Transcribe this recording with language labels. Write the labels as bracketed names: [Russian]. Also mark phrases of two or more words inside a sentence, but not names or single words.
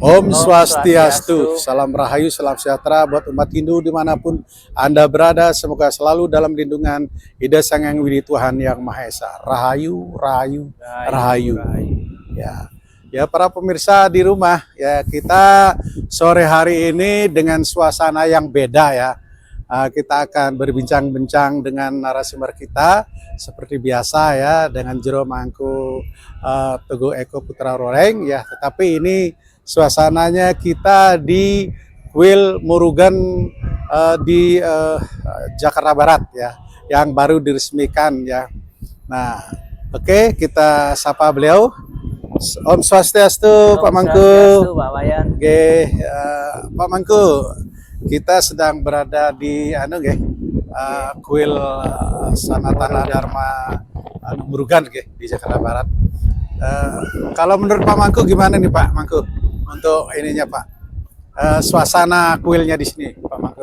[Sanskrit] Om Swastiastu, [Indonesian] salam rahayu, salam sejahtera buat umat Hindu dimanapun Anda berada. Semoga selalu dalam lindungan Ida Sang Hyang Widi Tuhan Yang Maha Esa. Rahayu, rahayu, rahayu. Ya, ya para pemirsa di rumah, ya kita sore hari ini dengan suasana yang beda ya. Kita akan berbincang-bincang dengan narasumber kita seperti biasa ya dengan Jero Mangku Teguh Eko Putra Roreng ya. Tetapi ini suasananya kita di Kuil Murugan di Jakarta Barat ya, yang baru diresmikan ya. Nah, oke, kita sapa beliau. [Sanskrit] Om Swastiastu, [Indonesian] Pak Mangku. Pak Wayan. Oke, Pak Mangku, kita sedang berada di Kuil Sanatana Dharma Murugan di Jakarta Barat. Kalau menurut Pak Mangku gimana nih Pak Mangku untuk ininya Pak, suasana kuilnya di sini Pak Mangku?